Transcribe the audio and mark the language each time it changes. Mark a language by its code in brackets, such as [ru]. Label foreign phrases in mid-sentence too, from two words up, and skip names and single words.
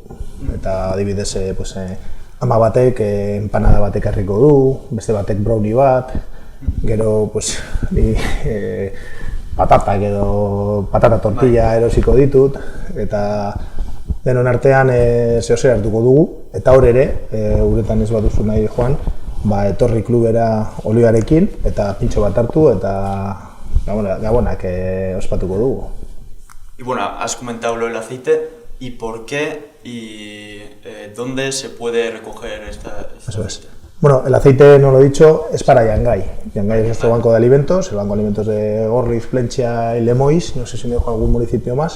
[eu] Eta adibidez, ama batek empanada bat ekarriko du, beste batek brownie bat, gero patata tortilla erosiko ditut, eta denon artean zehozer hartuko dugu, eta hor ere, uretan ez baduzu nahi joan, etorri klubera olioarekin, eta pintxo bat hartu, eta gabonak ospatuko dugu. [es] Y bueno, has comentado lo del aceite, ¿y por qué y dónde se puede recoger esta aceite? Bueno, el aceite, no lo he dicho, es para Yangay. Yangay es nuestro banco de alimentos, el banco de alimentos de Gorliz, Plentzia y Lemoiz, no sé si me dejo algún municipio más.